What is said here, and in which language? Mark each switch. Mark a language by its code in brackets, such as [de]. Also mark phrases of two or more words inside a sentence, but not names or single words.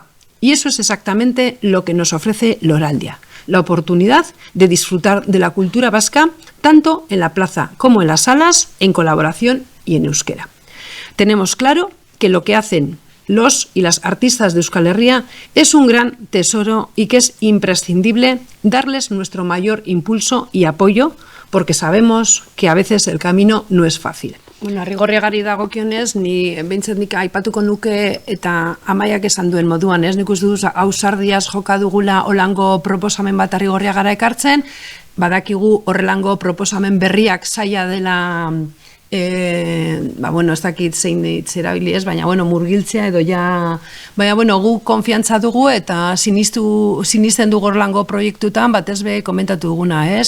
[es] Y eso es exactamente lo que nos ofrece Loraldia, la oportunidad de disfrutar de la cultura vasca tanto en la plaza como en las salas, en colaboración y en euskera. Tenemos claro que lo que hacen los y las artistas de Euskal Herria es un gran tesoro y que es imprescindible darles nuestro mayor impulso y apoyo, porque sabemos que a veces el camino no es fácil. [eu] Bueno, Arrigorriagari dagokionez, ni behintzat nik aipatuko nuke eta Amaiak esan duen moduan, ez? Nik uste dut ausardiaz joka dugula holango proposamen bat Arrigorriagara ekartzen, badakigu horrelango proposamen berriak zaila dela, ez dakit zein erabili ez, baina murgiltzea edo ja, baina gu konfiantza dugu eta sinisten dugu horrelango proiektutan, batez be komentatu duguna, ez?